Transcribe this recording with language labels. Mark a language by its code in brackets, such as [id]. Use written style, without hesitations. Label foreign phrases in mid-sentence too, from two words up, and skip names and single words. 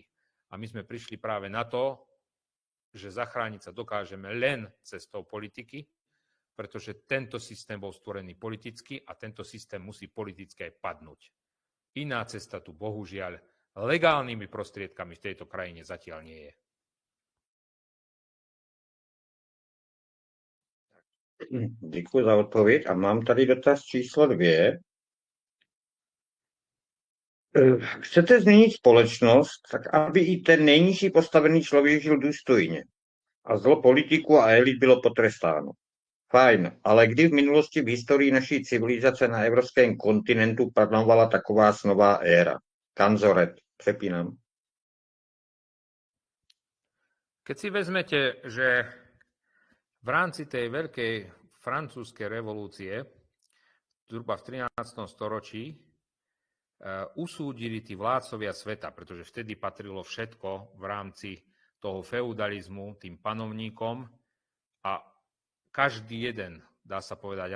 [sk] A my sme prišli práve na to, že zachrániť sa dokážeme len cestou politiky, pretože tento systém bol stvorený politicky a tento systém musí politicky aj padnúť. Iná cesta tu bohužiaľ legálnymi prostriedkami v tejto krajine zatiaľ nie je. [cs] Děkuji za odpověď a mám tady dotaz číslo 2. Chcete změnit společnost, tak aby i ten nejnižší postavený člověk žil důstojně a zlo politiků a elit bylo potrestáno. Fajn, ale kdy v minulosti v historii naší civilizace na evropském kontinentu panovala taková snová éra? Kanzoret, přepínám. [sk] Keď si vezmete, že v rámci tej veľkej francúzskej revolúcie, zhruba v 13. storočí, usúdili tí vládcovia sveta, pretože vtedy patrilo všetko v rámci toho feudalizmu tým panovníkom a každý jeden, dá sa povedať,